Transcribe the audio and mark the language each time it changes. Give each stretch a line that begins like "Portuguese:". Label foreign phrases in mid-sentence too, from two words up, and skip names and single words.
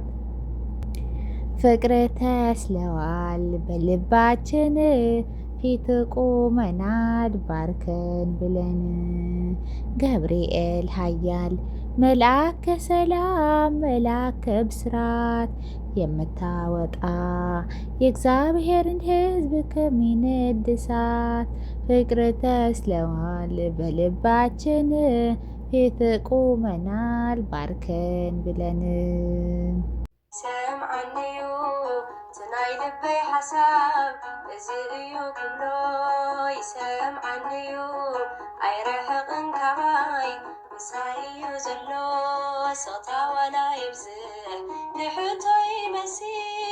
Amharic: ፍቅር ተስለዋል በልባችን ፊት ቆመናል ባርከን ብለን። ገብርኤል ኃያል መልአከ ሰላም መልአከ ብስራት የምታወጣ የእግዚአብሔርን ሕዝብ ከሚነድ እሳት ፍቅር ተስለዋል በልባችን ፊት ቆመናል ባርከን ብለን።
Tigrinya: ሰምዓኒዩ ትናይ ልበይ ሓሳብ እዚ እዩ ኩሎ ይሰምዓኒዩ ኣይረሕቕን ካባይ ምሳይ እዩ ዘሎ ስቕታ ዋላ ይብዝሕ ንሕቶ ይመስል